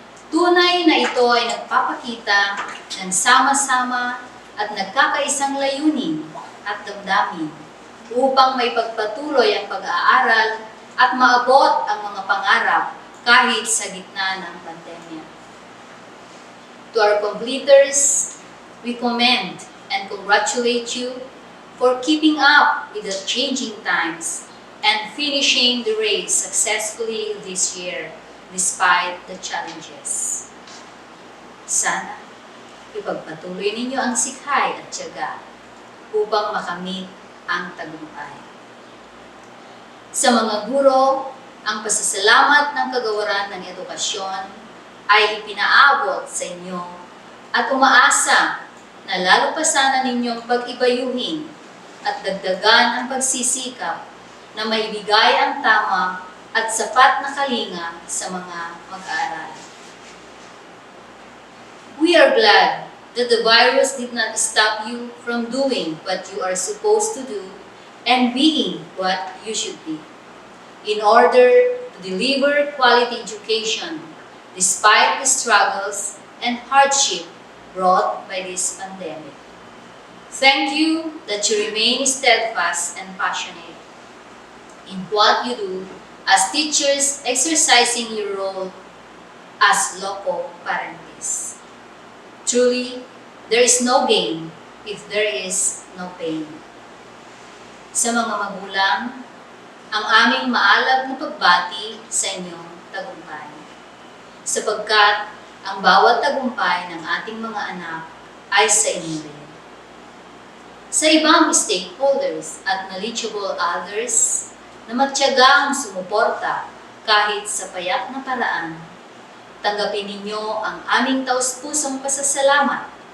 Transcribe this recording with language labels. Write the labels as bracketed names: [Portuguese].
[Filipino] Tunay na ito ay nagpapakita ng sama-sama at nagkakaisang layunin at damdamin upang may pagpatuloy ang pag-aaral at maabot ang mga pangarap kahit sa gitna ng pandemya. [English] To our completers, we commend and congratulate you for keeping up with the changing times and finishing the race successfully this year despite the challenges. [Filipino] Sana ipagpatuloy ninyo ang sikhay at tiyaga upang makamit ang tagumpay. Sa mga guro, ang pasasalamat ng kagawaran ng edukasyon ay ipinaabot sa inyo at umaasa na lalo pa sana ninyong pag-ibayuhin at dagdagan ang pagsisikap na maibigay ang tama at sapat na kalinga sa mga mag-aaral. [English] We are glad that the virus did not stop you from doing what you are supposed to do and being what you should be, in order to deliver quality education despite the struggles and hardship brought by this pandemic. Thank you that you remain steadfast and passionate in what you do as teachers exercising your role as loco parentis. Truly, there is no gain if there is no pain. [Filipino] Sa mga magulang, ang aming maalab na pagbati sa inyong tagumpay. Sapagkat ang bawat tagumpay ng ating mga anak ay sa inyo rin. Sa ibang stakeholders at knowledgeable others na magtiyagang sumuporta kahit sa payak na paraan, tanggapin ninyo ang aming taus-pusong pasasalamat.